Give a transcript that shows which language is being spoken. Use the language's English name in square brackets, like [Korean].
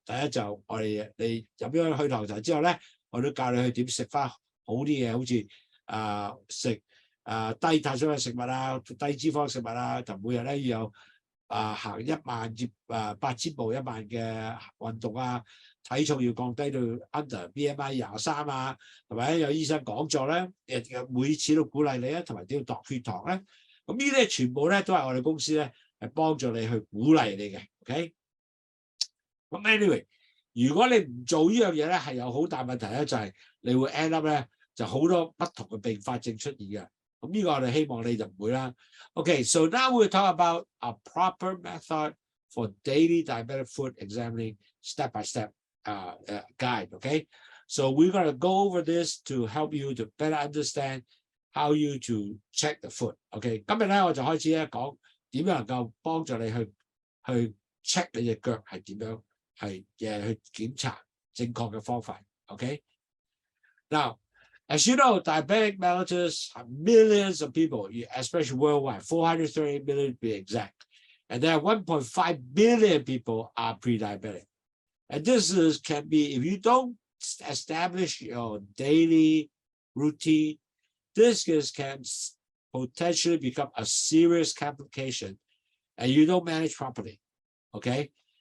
[Cantonese] 第一就我哋你飲咗去糖茶之後咧，我都教你去點食翻好啲嘢，好似食低碳水嘅食物啊，低脂肪食物啊，同每日咧要有行1萬至8000步1萬嘅運動啊，體重要降低到 under BMI 23啊，同埋有醫生講座咧，每次都鼓勵你啊，同埋點樣度血糖咧，咁呢啲全部咧都係我哋公司咧係幫助你去鼓勵你嘅 ，OK？咁 anyway， 如果你唔做呢樣嘢咧，係有好大問題咧，就係你會 [English] end up [Cantonese] 咧就好多不同嘅併發症出現嘅。咁呢個我哋希望你就唔會啦。 [English] Okay, so now we'll talk about a proper method for daily diabetic food examining step-by-step guide, okay? So we're going to go over this to help you to better understand how you to check the food, okay? [Cantonese] 今日咧我就開始咧講點樣能夠幫助你去 check 你隻腳係點樣係去檢查正確嘅方法 ，okay? [English] Now, as you know, diabetic mellitus have millions of people, especially worldwide, 430 million to be exact. And there are 1.5 billion people are pre-diabetic. And this can be, if you don't establish your daily routine, this can potentially become a serious complication and you don't manage properly, okay?